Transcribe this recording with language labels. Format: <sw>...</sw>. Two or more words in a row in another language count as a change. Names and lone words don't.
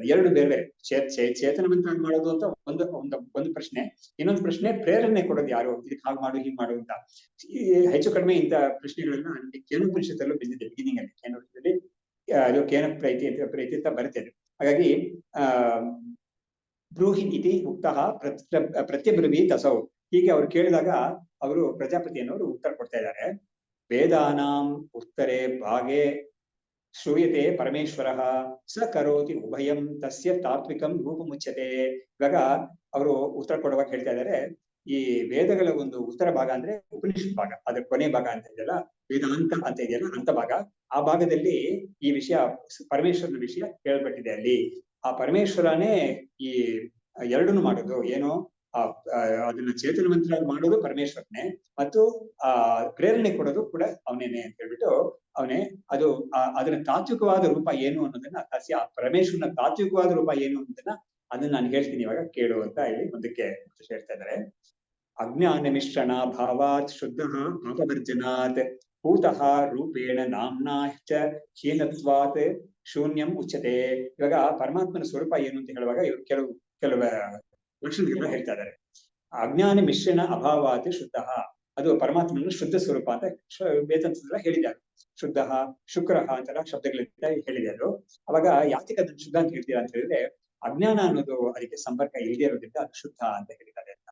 <kn>ಎರಡು ಬೇರೆ ಬೇರೆ, ಚೇತನವಂತಾಗಿ ಮಾಡೋದು ಅಂತ ಒಂದು ಪ್ರಶ್ನೆ, ಇನ್ನೊಂದು ಪ್ರಶ್ನೆ ಪ್ರೇರಣೆ ಕೊಡೋದು ಯಾರು, ಇದಕ್ಕೆ ಹಾಗೆ ಮಾಡು ಹೀಗೆ ಮಾಡು ಅಂತ. ಹೆಚ್ಚು ಕಡಿಮೆ ಇಂಥ ಪ್ರಶ್ನೆಗಳನ್ನ ಕೇನೋಪನಿಷತ್ತಲ್ಲೂ ಬಿದ್ದಿದೆ, ಬಿಗಿನಿಂಗ್ ಅಲ್ಲಿ ಕೇನೋಪನಿಷತ್ತಲ್ಲಿ ಅದು ಕೇನ ಪ್ರೀತಿ ಅಂತ ಬರ್ತದೆ.</kn> <sa>ಹಾಗಾಗಿ ಬ್ರೂಹಿ ಇತಿ ಉಕ್ತಃ ಪ್ರತ್ಯಬ್ರವೀತ್ ಅಸೌ,</sa> <kn>ಹೀಗೆ ಅವ್ರು ಕೇಳಿದಾಗ ಅವರು ಪ್ರಜಾಪತಿಯನ್ನವರು ಉತ್ತರ ಕೊಡ್ತಾ ಇದ್ದಾರೆ.</kn> <sa>ವೇದಾನಾಂ ಉತ್ತರೆ ಭಾಗೆ ಶ್ರೂಯತೆ ಪರಮೇಶ್ವರ ಸ ಕರೋತಿ ಉಭಯಂ ತಸ್ಯ ತಾತ್ವಿಕಂ ರೂಪಮುಚ್ಯತೆ.</sa> <kn>ಇವಾಗ ಅವರು ಉತ್ತರ ಕೊಡುವಾಗ ಹೇಳ್ತಾ ಇದ್ದಾರೆ, ಈ ವೇದಗಳ ಒಂದು ಉತ್ತರ ಭಾಗ ಅಂದ್ರೆ ಉಪನಿಷತ್ ಭಾಗ, ಅದ್ರ ಕೊನೆ ಭಾಗ ಅಂತ ಇದೆಯಲ್ಲ, ವೇದಾಂತ ಅಂತ ಇದೆಯಲ್ಲ, ಅಂತ ಭಾಗ, ಆ ಭಾಗದಲ್ಲಿ ಈ ವಿಷಯ ಪರಮೇಶ್ವರನ ವಿಷಯ ಕೇಳ್ಬಿಟ್ಟಿದೆ. ಅಲ್ಲಿ ಆ ಪರಮೇಶ್ವರನೇ ಈ ಎರಡನ್ನು ಮಾಡೋದು, ಏನು ಅದನ್ನ ಚೇತನವಂತರಾಗಿ ಮಾಡೋದು ಪರಮೇಶ್ವರನೇ, ಮತ್ತು ಪ್ರೇರಣೆ ಕೊಡೋದು ಕೂಡ ಅವನೇನೆ ಅಂತ ಹೇಳ್ಬಿಟ್ಟು ಅವನೇ ಅದು ಅದರ ತಾತ್ವಿಕವಾದ ರೂಪ ಏನು ಅನ್ನೋದನ್ನ, ಪರಮೇಶ್ವರನ ತಾತ್ವಿಕವಾದ ರೂಪ ಏನು ಅನ್ನೋದನ್ನ ಅದನ್ನ ನಾನು ಹೇಳ್ತೀನಿ ಇವಾಗ ಕೇಳು ಅಂತ ಇಲ್ಲಿ ಮುಂದಕ್ಕೆ ಹೇಳ್ತಾ ಇದ್ದಾರೆ.</kn> <sa>ಅಜ್ಞಾನ ಮಿಶ್ರಣ ಭಾವಾತ್ ಶುದ್ಧ ಪಾಪವರ್ಜನಾತ್ ಭೂತಃ ರೂಪೇಣ ನಾಮ್ನಾ ಚ ಹೀನತ್ವಾತ್ ಶೂನ್ಯಂ ಉಚ್ಯತೆ.</sa> <kn>ಇವಾಗ ಪರಮಾತ್ಮನ ಸ್ವರೂಪ ಏನು ಅಂತ ಹೇಳುವಾಗ ಇವರು ಕೆಲವು ಲಕ್ಷಣಗಳನ್ನ ಹೇಳ್ತಾ ಇದ್ದಾರೆ.</kn> <sa>ಅಜ್ಞಾನ ಮಿಶ್ರಣ ಅಭಾವಾತ್ ಶುದ್ಧ,</sa> <kn>ಅದು ಪರಮಾತ್ಮನ ಶುದ್ಧ ಸ್ವರೂಪ ಅಂತ ವೇದಾಂತದಲ್ಲ ಹೇಳಿದ್ದಾರೆ. ಶುದ್ಧ ಶುಕ್ರ ಅಂತೆಲ್ಲ ಶಬ್ದಗಳಿಂದ ಹೇಳಿದೆ. ಅದು ಅವಾಗ ಯಾತಿಗೆ ಅದನ್ನ ಶುದ್ಧ ಅಂತ ಹೇಳ್ತೀರಾ ಅಂತ ಹೇಳಿದ್ರೆ, ಅಜ್ಞಾನ ಅನ್ನೋದು ಅದಕ್ಕೆ ಸಂಪರ್ಕ ಇಲ್ಲದೆ ಇರೋದ್ರಿಂದ ಅದು ಶುದ್ಧ ಅಂತ ಹೇಳಿದ್ದಾರೆ ಅಂತ.</kn>